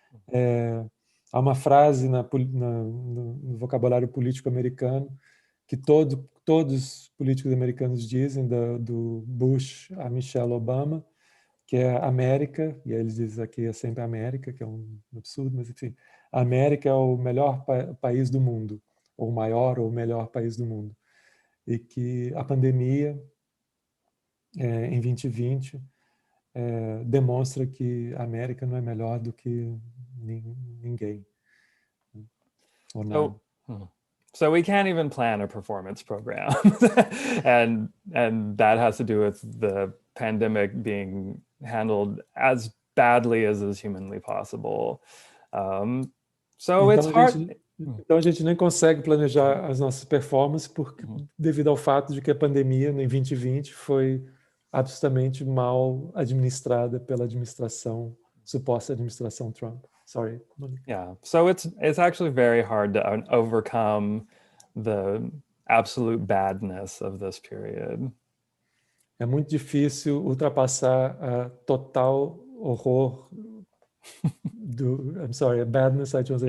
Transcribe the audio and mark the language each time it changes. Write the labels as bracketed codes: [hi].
[pt] há uma frase no vocabulário político americano que todos os políticos americanos dizem, do Bush a Michelle Obama, que é América, e aí eles dizem aqui é sempre América, que é um absurdo, mas enfim, a América é o melhor país do mundo, ou o maior ou o melhor país do mundo. E que a pandemia, em 2020, demonstra que a América não é melhor do que ninguém. Ou nada. [en] So we can't even plan a performance program. and that has to do with the pandemic being handled as badly as is humanly possible. So it's hard. [pt] Então a gente nem consegue planejar as nossas performances devido ao fato de que a pandemia em 2020 foi absolutamente mal administrada pela suposta administração Trump. [en] Sorry, Malik. Yeah, so it's actually very hard to overcome the absolute badness of this period. [pt] é muito difícil ultrapassar a total horror [en] I'm sorry, a badness, I translate